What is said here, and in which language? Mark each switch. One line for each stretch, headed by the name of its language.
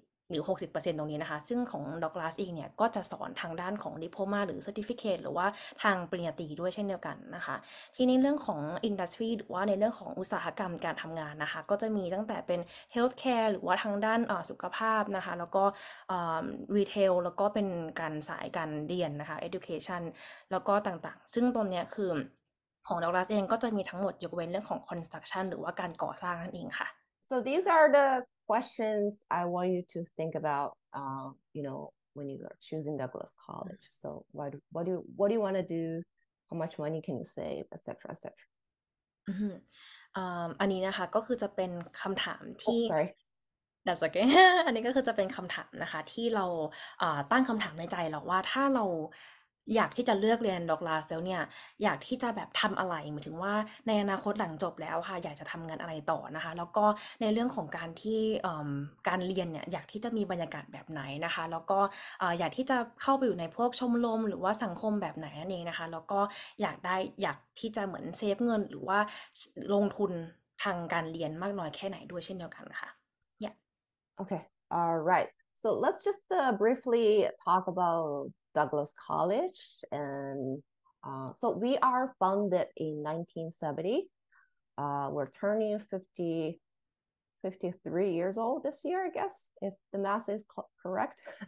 Thai: หรือ 60%ตรงนี้นะคะซึ่งของดอกลาสเองเนี่ยก็จะสอนทางด้านของดิโพลมาหรือ Certificate หรือว่าทางปริญญาตรีด้วยเช่นเดียวกันนะคะทีนี้เรื่องของ Industry หรือว่าในเรื่องของอุตสาหกรรมการทำงานนะคะก็จะมีตั้งแต่เป็น Healthcare หรือว่าทางด้านสุขภาพนะคะแล้วก็Retail แล้วก็เป็นการสายการเรียนนะคะ Education แล้วก็ต่างๆซึ่งตรงเนี้ยคือของดอกลาสเองก็จะมีทั้งหมดยกเว้นเรื่องของ Construction หรือว่าการก่อสร้างนั่นเองค่ะ
English: So these are the questions I want you to think about, when you are choosing Douglas College. So what do you want to do? How much money can you save, etc., etc.
Thai: อือฮึอันนี้นะคะก็คือจะเป็นคำถาม
English: Oh,
Thai: ที่
English: sorry. That's okay
Thai: อันนี้ก็คือจะเป็นคำถามนะคะที่เราตั้งคำถามในใจเราว่าถ้าเราอยากที่จะเลือกเรียนดอกลาแล้วเนี่ยอยากที่จะแบบทำอะไรหมายถึงว่าในอนาคตหลังจบแล้วค่ะอยากจะทำงานอะไรต่อนะคะแล้วก็ในเรื่องของการที่ การเรียนเนี่ยอยากที่จะมีบรรยากาศแบบไหนนะคะแล้วก็อยากที่จะเข้าไปอยู่ในพวกชมรมหรือว่าสังคมแบบไหนนั่นเองนะคะแล้วก็อยากที่จะเหมือนเซฟเงินหรือว่าลงทุนทางการเรียนมากน้อยแค่ไหนด้วยเช่นเดียวกันค่ะ yeah
English: Okay. All right. So let's just briefly talk about Douglas College. And so we are founded in 1970. We're turning 53 years old this year, I guess, if the math is correct.